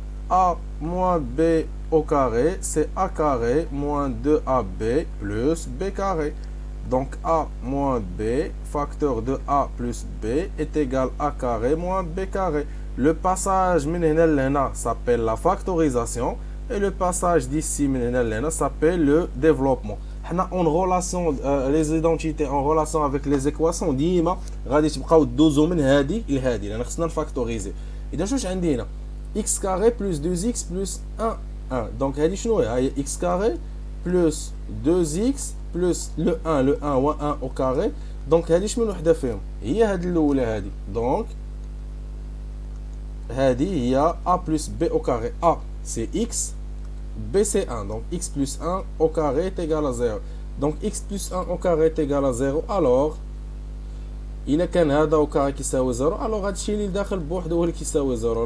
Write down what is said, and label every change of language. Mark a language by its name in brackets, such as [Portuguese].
[French] A moins b au carré, c'est a carré moins 2ab plus b carré. Donc a moins b, facteur de a plus b est égal à a carré moins b carré. Le passage s'appelle la factorisation et le passage d'ici s'appelle le développement. En relation les identités en relation avec les équations [Arabic] ديما غادي تبقاو دوزو من هذه لهذه لان خصنا نفاكتوريزي. اذا شوش عندي هنا [French] x carré plus 2x plus 1 1. donc [Arabic] هذه شنو هي [French] x carré plus 2x plus le 1 و 1 au carré. [Arabic] donc هذه شنو وحده فيهم هي هذه الاولى هذه. [French] donc هذه هي a plus b au carré. a c'est x, b c'est 1. donc x plus 1 au carré est égal à 0. donc x plus 1 au carré est égal à 0. [Arabic] alors إلا كان هذا au carré كيساوي 0 alors هذا الشيء اللي داخل بوحده هو اللي كيساوي 0.